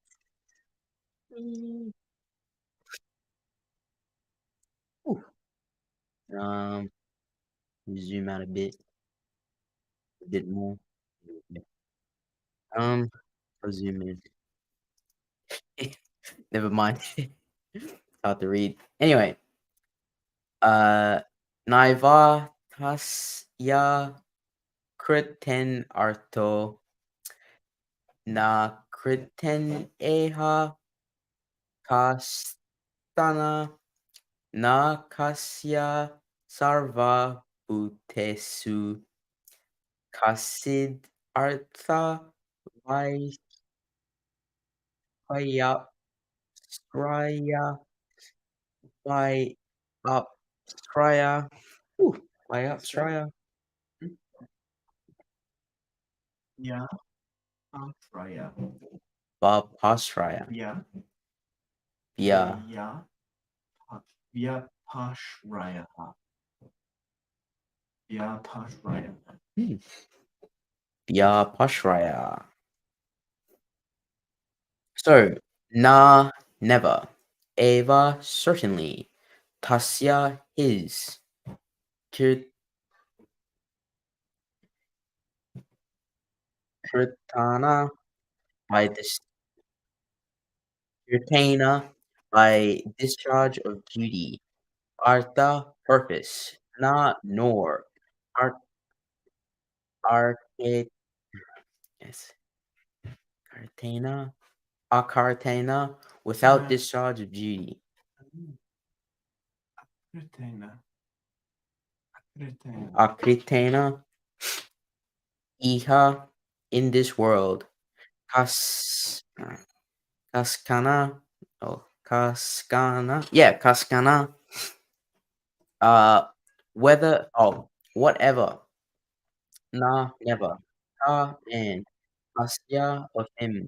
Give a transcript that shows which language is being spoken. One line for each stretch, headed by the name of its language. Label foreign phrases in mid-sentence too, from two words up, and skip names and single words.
English: Mm. Ooh. Um, Zoom out a bit more. Yeah. I'll zoom in. Never mind. Hard to read. Anyway,
Sanskrit: uh, naiva tasya kṛtenārtho nākṛteneha kaścana na kaśya sarva-bhūteṣu kaścid artha-vyapāśrayaḥ vyapa-āśrayaḥ. Ooh, vyapa-āśrayaḥ.
English: Yeah, Freya.
Sanskrit: Vyapa-āśrayaḥ.
English: Yeah, Yeah.
Sanskrit: yeah, vyapa-āśrayaḥ. Vyapa-āśrayaḥ. Vyapa-āśrayaḥ. So, na,
English: never. Eva, certainly. Tasya, his. Kṛ- kṛtena, by kṛtena, by discharge of duty. Artha, purpose. Na, nor. Art, arte, yes.
Sanskrit: Kṛtena, akṛtena, without
English: Yeah. discharge of duty.
Sanskrit: Kṛtena. Kṛtena. Akṛtena,
English: iha, in this world.
Sanskrit: Kas, kaścana, oh, kaścana, yeah, kaścana.
English: Whatever. Na, never. Ka, and asya, of him.